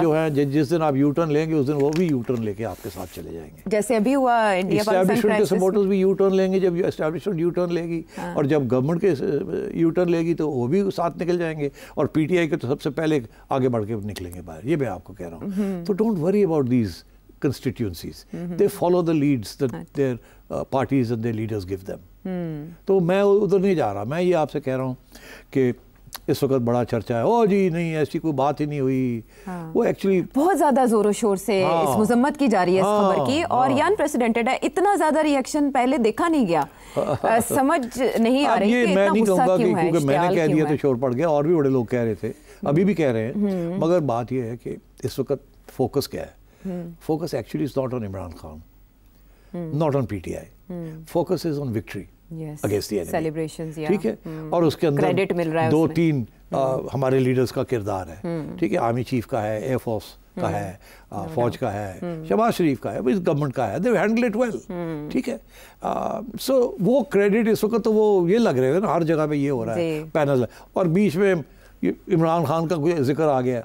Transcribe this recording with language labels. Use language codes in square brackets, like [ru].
[hi] जो है जिस दिन आप यू टर्न लेंगे उस दिन वो भी यू टर्न लेके आपके साथ चले जाएंगे। जैसे अभी हुआ इंडिया पाकिस्तान के सपोर्टर्स भी यू टर्न लेंगे जब एस्टैब्लिशमेंट यू टर्न लेगी, और जब गवर्नमेंट के यू टर्न लेगी तो वो भी साथ निकल जाएंगे, और PTI के तो सबसे पहले आगे बढ़ के निकलेंगे बाहर। ये मैं आपको कह रहा हूँ। तो [en] Don't worry about these constituencies. They follow the leads that their parties and their leaders give them. [hi] तो मैं उधर नहीं जा रहा। मैं ये आपसे कह रहा हूँ कि इस वक्त बड़ा चर्चा है, ओ जी नहीं ऐसी कोई बात ही नहीं हुई। वो एक्चुअली बहुत ज्यादा जोरों शोर से इस मजम्मत की जा रही है इस खबर की, और ये अनप्रेसिडेंटेड है। इतना ज्यादा रिएक्शन पहले देखा नहीं गया। समझ नहीं आ रही कि मैं नहीं कहूँगा कि क्योंकि मैंने कह दिया तो शोर पड़ गया, और भी बड़े लोग कह रहे थे, अभी भी कह रहे हैं। मगर बात यह है कि इस वक्त फोकस क्या है? [en] Focus actually is not on Imran Khan, not on PTI. Focus is on victory against the enemy. Celebrations, [hi] ठीक है, और उसके अंदर 2-3 हमारे लीडर्स का किरदार है। ठीक है, आर्मी चीफ का है, एयर फोर्स का है, फौज का है, शहबाज शरीफ का है, गवर्नमेंट का है। [en] They handle it well. [hi] ठीक है, सो वो क्रेडिट इस वक्त तो वो ये लग रहे हैं ना, हर जगह पे ये हो रहा है पैनल, और बीच में इमरान खान का जिक्र आ गया,